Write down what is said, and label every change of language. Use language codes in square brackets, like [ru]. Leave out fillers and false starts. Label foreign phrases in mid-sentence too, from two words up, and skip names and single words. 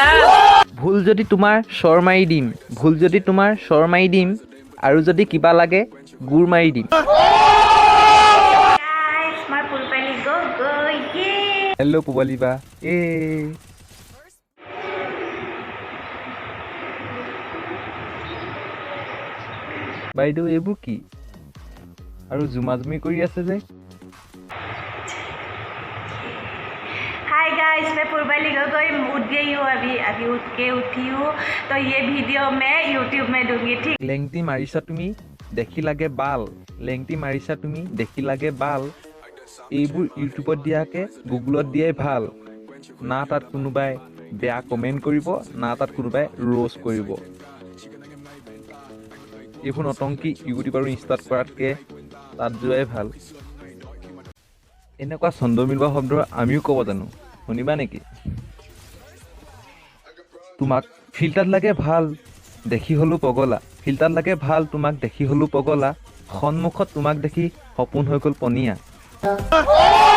[as] ভুল যদি তোমাৰ চৰ মাৰি দিম ভুল যদি তোমাৰ চৰ মাৰি দিম আৰু যদি কিবা লাগে গুৰ মাৰি দিম হেল্ল' পুবালি বা বাইদেউ এইবোৰ কি আৰু জুমাজুমি কৰি আছে যে [en] hi guys [hi] मैं पूर्वाली गगोई उठ गई हूँ अभी उठ के उठी हूँ तो ये वीडियो मैं YouTube में दूंगी ठीक [as] লেংটি মাৰিছা তুমি দেখি লাগে বাল লেংটি মাৰিছা তুমি দেখি লাগে বাল এইবোৰ ইউটিউবত দিয়াকে গুগলত দিয়াই ভাল না তাত কোনোবাই বেয়া কমেণ্ট কৰিব না তাত কোনোবাই ৰ'ষ্ট কৰিব এইবোৰ নতংকি ইউটিউব আৰু ইনষ্টাত কৰাতকৈ তাত যোৱাই ভাল এনেকুৱা ছন্দ মিলোৱা শব্দ আমিও ক'ব জানো শুনিবা নেকি তোমাক ফিল্টাৰত লাগে ভাল দেখি হ'লো পগলা ফিল্টাৰত লাগে ভাল তোমাক দেখি হ'লো পগলা সন্মুখত তোমাক দেখি সপোন হৈ গ'ল পনীয়া